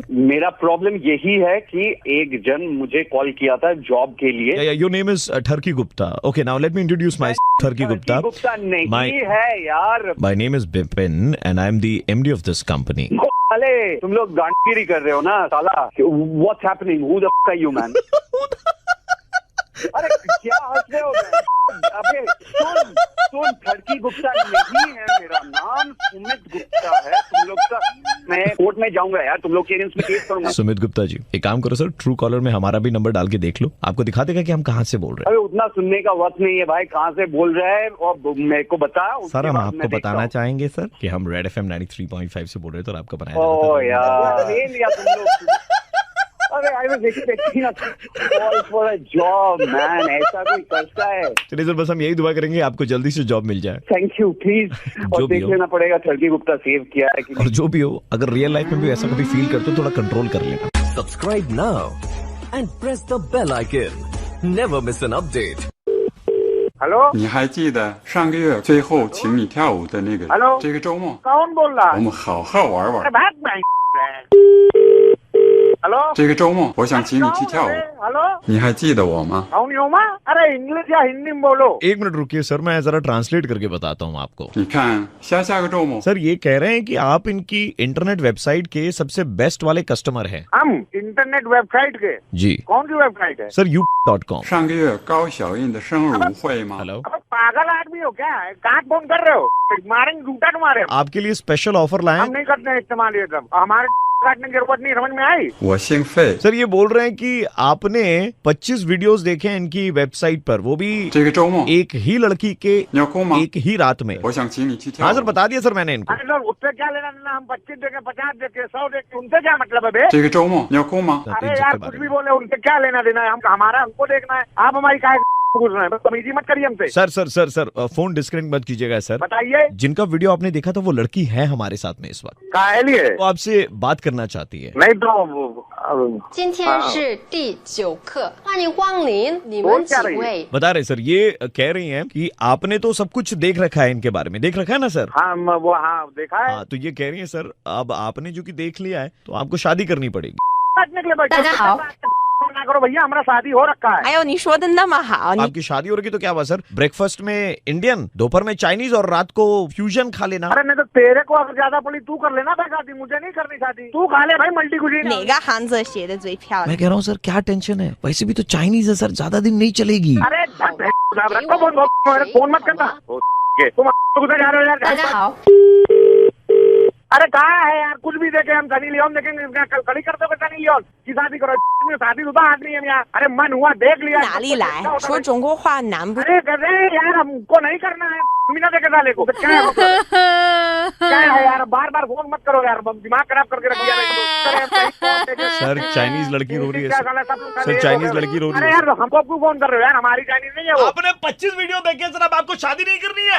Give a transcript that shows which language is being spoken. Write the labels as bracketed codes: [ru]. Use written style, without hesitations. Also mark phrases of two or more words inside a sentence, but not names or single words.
[hi] मेरा प्रॉब्लम यही है कि एक जन मुझे कॉल किया था जॉब के लिए. [en] your name is ठरकी गुप्ता. okay now let me introduce my ठरकी गुप्ता. [hi] गुप्ता नहीं है यार. [en] my name is बिपिन and I am the MD of this company. [hi] अरे तुम लोग गांडगिरी कर रहे हो ना साला. [en] What's happening? Who the fuck are you man? [hi] अरे क्या हंस रहे हो? अबे सुन ठरकी गुप्ता नहीं है मेरा नाम, सुमित गुप्ता है. तुम लोग का मैं कोर्ट में जाऊंगा यार. तुम लोग के अगेंस्ट में केस करूंगा. सुमित गुप्ता जी एक काम करो सर, ट्रू कॉलर में हमारा भी नंबर डाल के देख लो. आपको दिखा देगा कि हम कहाँ से बोल रहे हैं. अरे उतना सुनने का वक्त नहीं है भाई. कहाँ से बोल रहा है और मेरे को बता. सर हम आपको बताना चाहेंगे सर कि हम रेड FM 93.5 से बोल रहे थे और आपका बनाया. ओ यार ले लिया तुम लोग. [en] अरे I was expecting a call for a job, man. [hi] ऐसा कोई करता है? चलिए सर बस हम यही दुआ करेंगे आपको जल्दी से जॉब मिल जाए. [en] thank you please. [hi] और देख लेना पड़ेगा ठरकी गुप्ता सेव किया है कि. और जो भी हो अगर [en] real life [hi] में भी ऐसा कभी फील करते हो थोड़ा कंट्रोल कर लेना. [en] Subscribe now and press the bell icon. Never miss an update. [hi] हेलो. [zh] 你还记得上个月最后请你跳舞的那个？ [hi] हेलो. [zh] 这个周末 [hi] कौन बोल रहा है? [zh] 我们好好玩玩。 [hi] हेलो. [zh] 这个周末我想请你去跳舞。 [hi] हेलो. [zh] 你还记得我吗？ [hi] कौन हो माँ? अरे इंग्लिश या हिंदी में बोलो. 1 मिनट रुकिए सर, मैं जरा ट्रांसलेट करके बताता हूँ आपको. [zh] 你看下个周末 [hi] सर ये कह रहे हैं कि आप इनकी [en] internet website [hi] के सबसे बेस्ट वाले कस्टमर हैं. हम [en] internet website [hi] के? जी. कौन सी वेबसाइट है? सर u.com. [zh] 上个月高小印的生日舞会吗？ [hi] हेलो. पागल आदमी हो क्या? कहाँ फोन कर रहे हो? मारेंगे जूता तुम्हारे. आपके लिए [en] special offer [hi] लाए. हम नहीं करते हैं इस्तेमाल ये सब. हमारे काटने की जरूरत नहीं. समझ में आई? [zh] 我姓费。 [hi] सर ये बोल रहे हैं कि आपने 25 वीडियोस देखे हैं इनकी वेबसाइट पर, वो भी [zh] 这个周末 [hi] एक ही लड़की के [zh] 你要哭吗？ [hi] एक ही रात में. [zh] 我想请你去跳舞。 [hi] हाँ सर बता दिया सर मैंने इनको. अरे सर उससे क्या लेना देना? हम 25 देखे, 50 देखे, 100 देखे, उनसे क्या मतलब है बे? [zh] 这个周末你要哭吗？ [hi] अरे यार कुछ भी बोले, उनसे क्या लेना देना है? हम हमारा हमको देखना है. आप हमारी काहे पूछ रहे हैं? तमीज़ी मत करिए हमसे. सर सर सर सर [en] phone disconnect [hi] मत कीजिएगा सर. बताइए. जिनका वीडियो आपने देखा था वो लड़की है हमारे साथ में इस वक्त. काहे लिए? वो आपसे बात करना चाहती है. नहीं तो [zh] 今天是第9课，欢迎光临，你们几位？ [hi] बता रहे सर, ये कह रही हैं कि आपने तो सब कुछ देख रखा है इनके बारे में. देख रखा है ना सर? हाँ वो हाँ देखा है. हाँ तो ये कह रही है सर अब आपने जो कि देख लिया है तो आपको शादी करनी पड़ेगी. [zh] 大家好， [hi] करो भैया, हमारा शादी हो रखा है। [zh] 哎呦，你说的那么好，你 [hi] आपकी शादी हो रही तो क्या हुआ सर? ब्रेकफास्ट में इंडियन, दोपहर में चाइनीज और रात को फ्यूजन खा लेना। अरे नहीं तो तेरे को अगर ज्यादा पड़ी तू कर लेना भाई शादी, मुझे नहीं करनी शादी। तू खा ले भाई [en] multi cuisine. [zh] 哪个汉字写的最漂亮？ [hi] मैं कह रहा हूँ सर क्या टेंशन है, वैसे भी तो चाइनीज है सर, ज्यादा दिन नहीं चलेगी। अरे फोन मत करना, तुम उधर जा रहे हो यार। [zh] 大家好， [hi] अरे कहाँ है यार, कुछ भी देखे हम सनी लियोन देखेंगे, कड़ी करते हो सनी लियोन की शादी करो, शादी शुदा आदमी है यहाँ। अरे मन हुआ देख लिया। [zh] 哪里来？说中国话难不？ [hi] अरे कर रहे यार, हमको नहीं करना है, मीना देखे साले को। क्या है क्या है यार, बार बार फोन मत करो यार, दिमाग खराब करके रख दिया। सर चाइनीज लड़की रो रही है सर, चाइनीज लड़की रो रही अरे है। यार हमको क्यों फोन कर रहे हो यार, हमारी चाइनीज नहीं है वो। आपने 25 वीडियो देखे सर, अब आपको शादी नहीं करनी है।